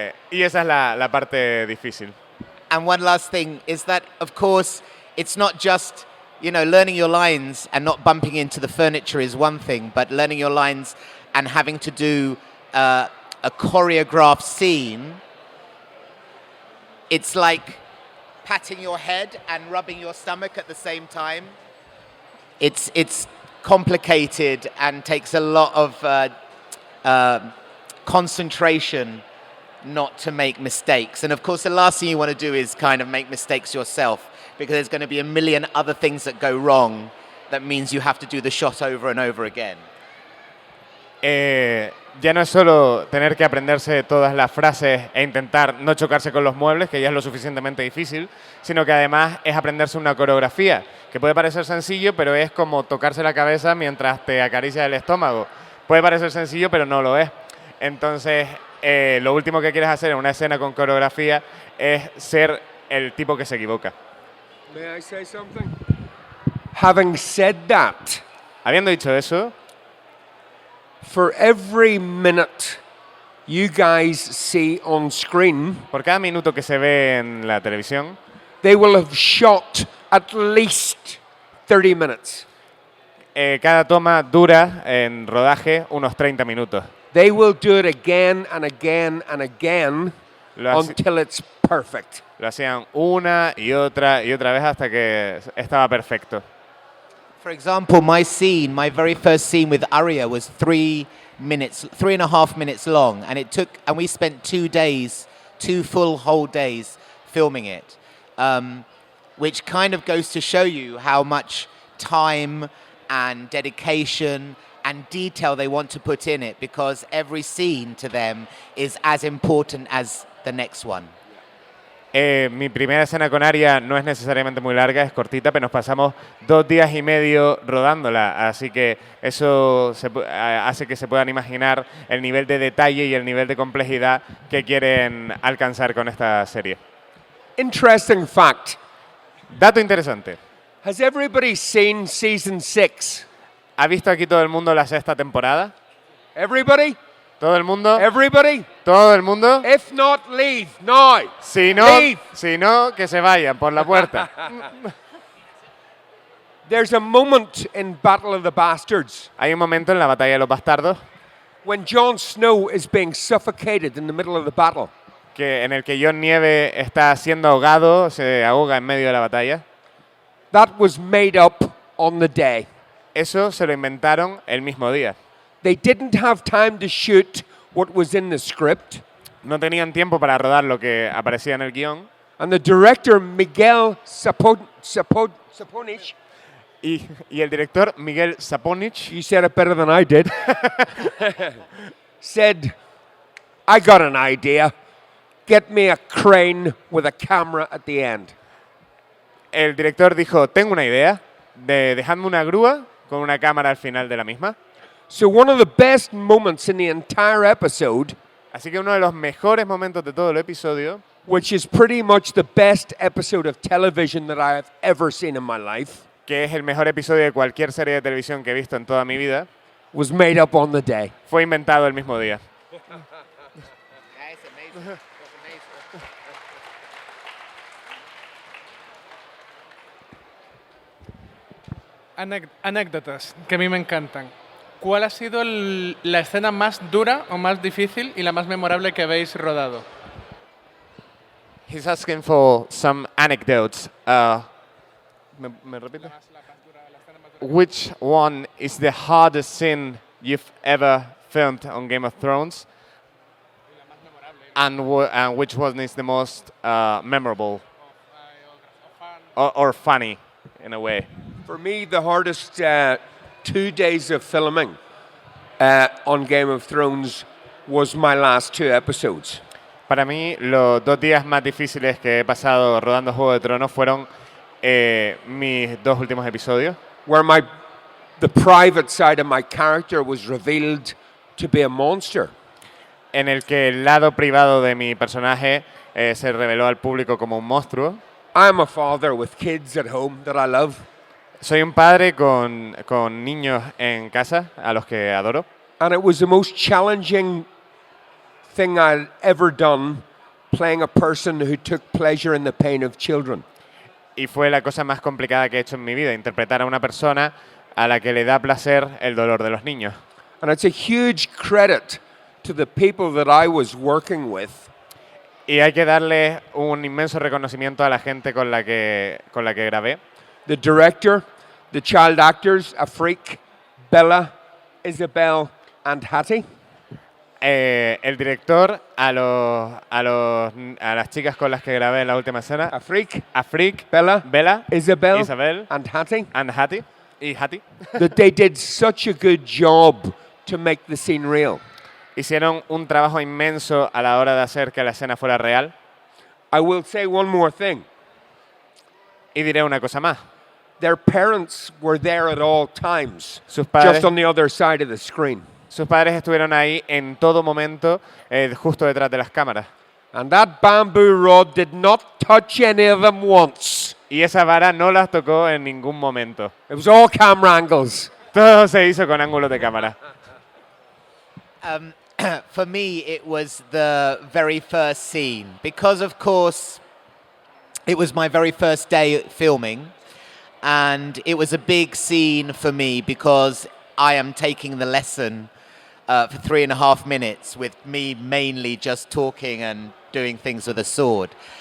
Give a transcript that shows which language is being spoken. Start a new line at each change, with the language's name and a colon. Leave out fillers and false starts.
Spanish: y esa es la parte difícil.
English: And one last thing is that, of course, it's not just... learning your lines and not bumping into the furniture is one thing, but learning your lines and having to do a choreographed scene, it's like patting your head and rubbing your stomach at the same time. It's complicated and takes a lot of concentration not to make mistakes. And of course, the last thing you want to do is kind of make mistakes yourself, because there's going to be a million other things that go wrong. That means you have to do the shot over and over again.
Spanish: Ya no es solo tener que aprenderse todas las frases e intentar no chocarse con los muebles, que ya es lo suficientemente difícil, sino que además es aprenderse una coreografía, que puede parecer sencillo, pero es como tocarse la cabeza mientras te acaricia el estómago. Puede parecer sencillo, pero no lo es. Entonces, lo último que quieres hacer en una escena con coreografía es ser el tipo que se equivoca.
English: May I say something? Having said that,
Spanish: habiendo dicho eso,
English: for every minute you guys see on screen,
Spanish: por cada minuto que se ve en la televisión,
English: they will have shot at least 30 minutes.
Spanish: Cada toma dura en rodaje unos 30 minutos.
English: They will do it again and again and again until it's perfect.
Spanish: Lo hacían una y otra vez hasta que estaba perfecto.
English: For example, my very first scene with Arya was 3.5 minutes long, and we spent 2 full whole days filming it, which kind of goes to show you how much time and dedication and detail they want to put in it, because every scene to them is as important as the next one.
Spanish: Mi primera escena con Arya no es necesariamente muy larga, es cortita, pero nos pasamos 2 días y medio rodándola, así que eso hace que se puedan imaginar el nivel de detalle y el nivel de complejidad que quieren alcanzar con esta serie.
English: Interesting fact.
Spanish: Dato interesante.
English: Has everybody seen season 6?
Spanish: ¿Ha visto aquí todo el mundo la 6ª temporada?
English: Everybody?
Spanish: ¿Todo el mundo?
English: Everybody?
Spanish: ¿Todo el mundo?
English: If not, leave now.
Spanish: Si no, que se vayan por la puerta.
English: There's a moment in Battle of the Bastards.
Spanish: Hay un momento en la batalla de los bastardos
English: when Jon Snow is being suffocated in the middle of the battle.
Spanish: En el que Jon Nieve está siendo ahogado, se ahoga en medio de la batalla.
English: That was made up on the day.
Spanish: Eso se lo inventaron el mismo día.
English: They didn't have time to shoot what was in the script.
Spanish: No tenían tiempo para rodar lo que aparecía en el guión.
English: And the director, Miguel Saponich,
Spanish: y el director Miguel Saponich,
English: you said it better than I did, said, I got an idea. Get me a crane with a camera at the end.
Spanish: el director dijo, tengo una idea, dejadme una grúa con una cámara al final de la misma.
English: So one of the best moments in the entire episode,
Spanish: Así que uno de los mejores momentos de todo el episodio,
English: which is pretty much the best episode of television that I have ever seen in my life,
Spanish: que es el mejor episodio de cualquier serie de televisión que he visto en toda mi vida,
English: was made up on the day.
Spanish: fue inventado el mismo día. Anécdotas que a mí me encantan. ¿Cuál ha sido la escena más dura o más difícil y la más memorable que habéis rodado?
English: He's asking for some anecdotes.
Spanish: ¿Me repite?
English: Which one is the hardest scene you've ever filmed on Game of Thrones? And which one is the most memorable or funny in a way? For me, the hardest 2 days of filming on Game of Thrones was my last 2 episodes.
Spanish: Para mí, los 2 días más difíciles que he pasado rodando Juego de Tronos fueron mis 2 últimos episodios,
English: Where the private side of my character was revealed to be a monster.
Spanish: en el que el lado privado de mi personaje se reveló al público como un monstruo.
English: I'm a father with kids at home that I love.
Spanish: Soy un padre con niños en casa, a los que adoro.
English: And it was the most challenging thing I'd ever done, playing a person who took pleasure in the pain of children.
Spanish: Y fue la cosa más complicada que he hecho en mi vida, interpretar a una persona a la que le da placer el dolor de los niños.
English: And it's a huge credit to the people that I was working with.
Spanish: Y hay que darle un inmenso reconocimiento a la gente con la que grabé.
English: The director, the child actors, Afrik, Bella, Isabel, and Hattie.
Spanish: El director, a las chicas con las que grabé en la última escena, Afrik, Bella, Isabel,
English: and Hattie. and Hattie, y Hattie, That they did such a good job to make the scene real.
Spanish: hicieron un trabajo inmenso a la hora de hacer que la escena fuera real.
English: I will say one more thing.
Spanish: Y diré una cosa más.
English: Their parents were there at all times,
Spanish: Sus padres,
English: just on the other side of the screen.
Spanish: sus padres estuvieron ahí en todo momento, justo detrás de las cámaras.
English: And that bamboo rod did not touch any of them once.
Spanish: Y esa vara no las tocó en ningún momento.
English: It was all camera angles.
Spanish: Todo se hizo con ángulos de cámara.
English: For me, it was the very first scene because, of course, it was my very first day filming, and it was a big scene for me because I am taking the lesson for 3.5 minutes with me mainly just talking and doing things with a sword.